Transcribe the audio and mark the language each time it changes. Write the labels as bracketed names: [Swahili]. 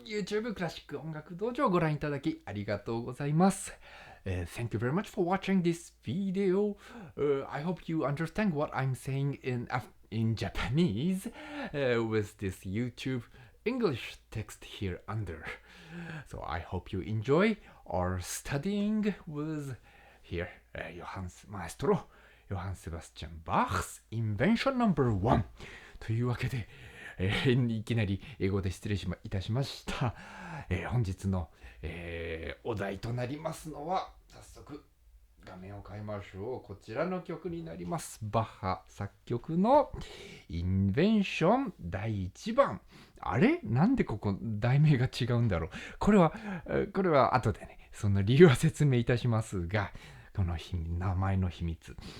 [Japanese] YouTube クラシック音楽道場をご覧いただきありがとうございます。 [English] Thank you very much for watching this video. I hope you understand what I'm saying in Japanese with this YouTube English text here under. So I hope you enjoy our studying with here Maestro Johann Sebastian Bach's Invention No.1 [Japanese] というわけで、いきなり英語で失礼いたしました。本日の、お題となりますのは、早速画面を変えましょう。こちらの曲になります。バッハ作曲のインベンション第1番。あれなんでここ題名が違うんだろう。これは後でね、その理由は説明いたしますが、この名前の秘密。